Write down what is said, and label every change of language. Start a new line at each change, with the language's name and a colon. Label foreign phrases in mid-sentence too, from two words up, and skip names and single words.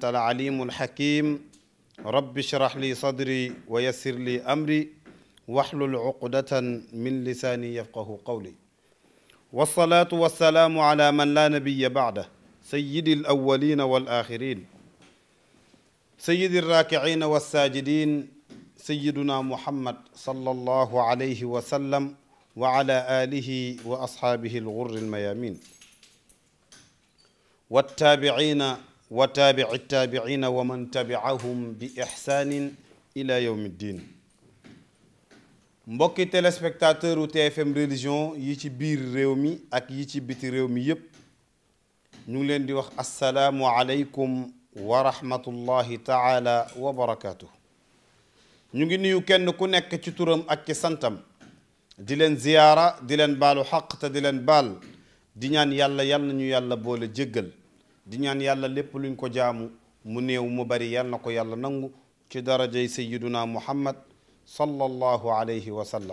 Arabic: العليم الحكيم رب اشرح لي صدري ويسر لي أمري واحلل عقدة من لساني يفقه قولي والصلاة والسلام على من لا نبي بعده سيد الأولين والآخرين سيد الراكعين والساجدين سيدنا محمد صلى الله عليه وسلم وعلى آله وأصحابه الغر الميامين والتابعين وتابع التابعين ومن تبعهم بإحسان إلى يوم الدين
Wolof: mbokki téléspectateur u TFM religion yi ci biir réew mi ak yi ci biti réew mi yépp ñu ngi leen di wax
Arabic: السلام عليكم ورحمة الله تعالى وبركاته.
Wolof: ñu ngi nuyu kenn ku nekk ci turam ak ci santam di leen ziyaara di leen baalu xaq te di leen baal di ñaan yàlla yal na ñu yàlla boole jéggal di ñaan yàlla lépp luñ ko jaamu mu néew mu bari yal na ko yàlla nangu ci darajay
Arabic: سيدنا محمد صلى الله عليه وسلم.